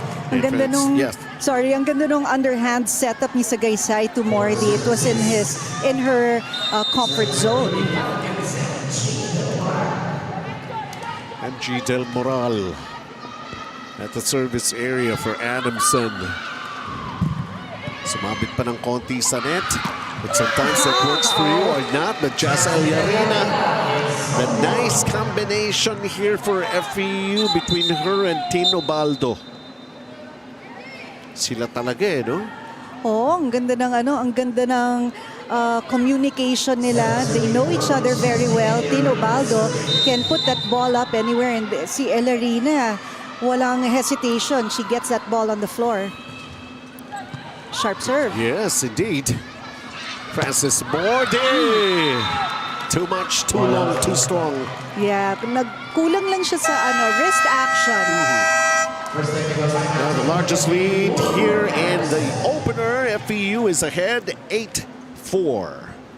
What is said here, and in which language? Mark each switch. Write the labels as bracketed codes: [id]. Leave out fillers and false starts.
[tl] Ang ganda nung, ang ganda nung underhand setup ni Sagaysay to Morty. [en] It was in her comfort zone. MG Del Moral at the service area for Adamson. [tl] Sumabit pa ng konti sa net. [en] But sometimes that works for you or not. But Jazz Eliarina, the nice combination here for FEU between her and Tino Baldo. [tl] Sila talaga eh, no? Oo, ang ganda ng ang ganda ng communication nila. [en] They know each other very well. Tino Baldo can put that ball up anywhere, and [tl] si Eliarina, walang [en] hesitation. She gets that ball on the floor. Sharp serve. Yes, indeed. Francis Morty. Too much, too long, too strong. [tl] Yeah, nagkulang lang siya sa wrist action. [en] Now the largest lead here in the opener. FEU is ahead 8-4.